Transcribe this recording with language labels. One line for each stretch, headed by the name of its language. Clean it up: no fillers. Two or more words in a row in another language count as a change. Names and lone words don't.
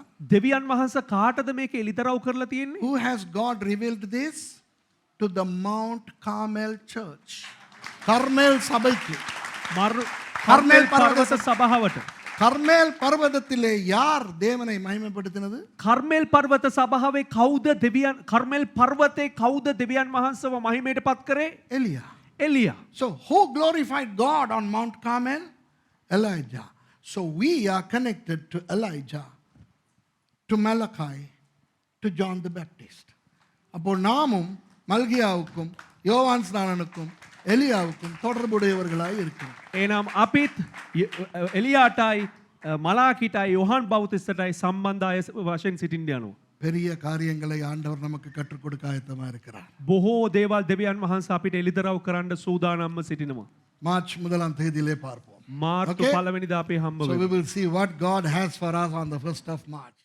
Sinhala: දෙවියන් වහන්සේ කාටද මේක එලිදරව් කරලා තියෙන්නේ?
English: Who has God revealed this? To the Mount Carmel church.
Tamil: கர்மேல் சபைக்கு.
Sinhala: කර්මෙල් පර්වත සභාවට.
Tamil: கர்மேல் பர்வதத்திலே யார் தேவனை மகிமைப்படுத்தினது?
Sinhala: කර්මෙල් පර්වත සභාවේ කවුද දෙවියන් කර්මෙල් පර්වතේ කවුද දෙවියන් වහන්සේව මහිමයට පත් කරේ?
Tamil: எலியா.
Sinhala: එලියා.
English: So who glorified God on Mount Carmel? Elijah. So we are connected to Elijah, to Malachi, to John the Baptist.
Tamil: அப்போ நாமும் மல்கியாவுக்கும் யோவான் ஸ்நானனுக்கும் எலியாவுக்கும் தொடர்புடையவர்களாய் இருக்கிறோம்.
Sinhala: එනම් අපිත් එලියාටයි මලාකිටයි යොහන් බෞතිස්තටයි සම්බන්ධ අය වශයෙන් සිටින්න යනවා.
Tamil: பெரிய காரியங்களை ஆண்டவர் நமக்கு கற்றுக் கொடுக்க ஆயத்தமா இருக்கிறார்.
Sinhala: බොහෝ දේවල් දෙවියන් වහන්සේ අපිට එලිදරව් කරන්න සූදානම්ව සිටිනවා.
Tamil: மார்ச் முதலாம் தேதியிலே பார்ப்போம்.
Sinhala: මාර්තු
English: Okay.
Sinhala: 1 වෙනිදා අපි හම්බ
English: So
Sinhala: වෙමු.
English: we will see what God has for us on the 1st of March.